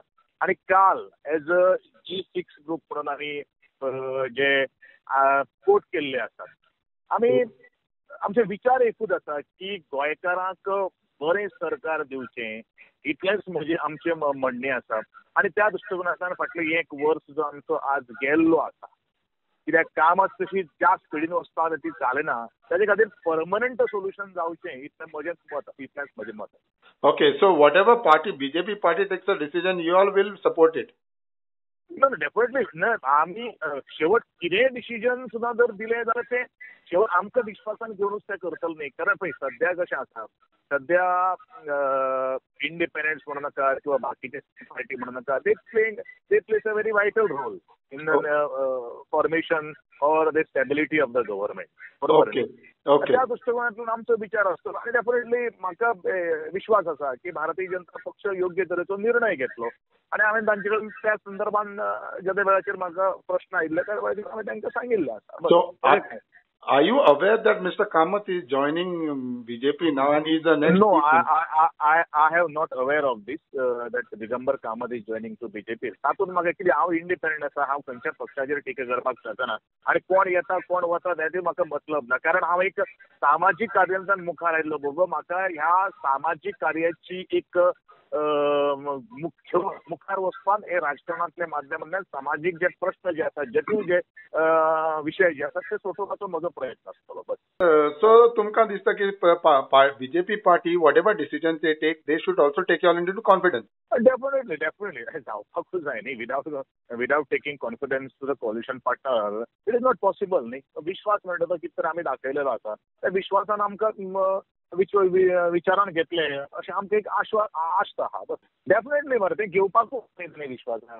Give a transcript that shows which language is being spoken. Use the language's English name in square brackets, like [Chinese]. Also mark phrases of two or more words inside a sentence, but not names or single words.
[Konkani] आनी काल एज अ G6 ग्रूप म्हणून आमी जे कोट केल्ले आसात आमी आमचे विचार एकूच आसा की गोंयकारांक बरें सरकार दिवचें इतलेंच म्हणजे आमचें म्हणणें आसा. आनी त्या दृश्टिकोनांतल्यान फाटलें एक वर्स जो आमचो आज गेल्लो आसा कित्याक कामां तशी ज्या स्पिडीन वचता ती जालेना ताजे खातीर [English] permanent solution [Konkani] जावचें इतलें म्हजें मत इतलेंच म्हजें मत. [English] Okay, so whatever party BJP party takes a decision, you all will support it. [Konkani] ना डेफिनेटली ना आमी शेवट कितेंय डिसिजन सुद्दां जर दिलें जाल्यार तें शेवट आमकां विश्वासान घेवनूच तें करतले न्ही. कारण पळय सद्या कशें आसा सद्या इंडिपेंडन्स म्हणू नाका किंवा बाकीचे पार्टी म्हणू नाका [English] they place a very vital role in the formation or the stability of the government. [Konkani] बरोबर. त्या दृष्टिकोनांतल्यान आमचो विचार आसतलो आनी डेफिनेटली म्हाका विश्वास आसा की भारतीय जनता पक्ष योग्य तरेचो निर्णय घेतलो आनी हांवें तांचे कडेन त्या संदर्भान ज्या वेळाचेर म्हाका प्रश्न आयिल्ले त्या वेळाचेर हांवें तांकां सांगिल्लें आसा. [English] So, are you aware that Mr. Kamath is joining BJP now and he is the next? No, I have not aware of this that Digambar Kamath is joining to BJP. [Konkani] तातूंत म्हाका कितें हांव इंडिपेंडंट आसा हांव खंयच्याच पक्षाचेर टिका करपाक शकना आनी कोण येता कोण वता ताचेर म्हाका मतलब ना. कारण हांव एक सामाजीक कार्यान मुखार आयिल्लो भोगो. म्हाका ह्या सामाजीक कार्याची एक मुखार वचपान हे राजकारणांतल्या माध्यमांतल्यान सामाजीक जे प्रश्न जे आसात जटील जे विशय जे आसात ते सोडोवपाचो म्हजो प्रयत्न आसतलो. बस. [English] So [Konkani] तुमकां दिसता की [English] BJP party whatever decision they take they should also take you all into confidence? [Konkani] Definitely जावपाकूच जाय न्ही. [English] without taking confidence to the coalition partner it is not possible न्ही. [Konkani] विश्वास म्हणटा तो कितें तर आमी दाखयलेलो आसा त्या विश्वासान आमकां विचारान घेतले अशें आमकां एक आस्त आहा. बस डेफिनेटली मरे तें घेवपाकूच न्ही विश्वासान.